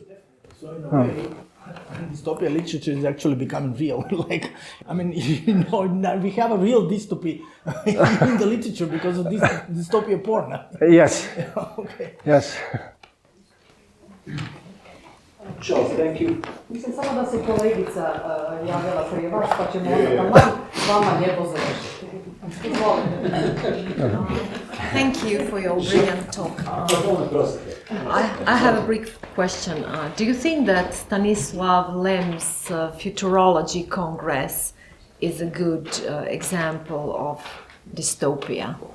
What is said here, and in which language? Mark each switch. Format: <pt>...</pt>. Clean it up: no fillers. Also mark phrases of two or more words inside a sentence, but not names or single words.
<en>So in a way, dystopia literature is actually becoming real. Like, I mean, you know, now we have a real dystopia in the literature because of this dystopia porn. Yes. Okay. Yes. Zsolt, thank you.</en> <hr>Mislim samo da se kolegica javila prije vas, pa ćemo onda vama lijepo završiti.</hr> <en>Thank you for your brilliant talk. I have a brief question. Do you think that Stanislav Lem's Futurology Congress is a good example of dystopia?</en>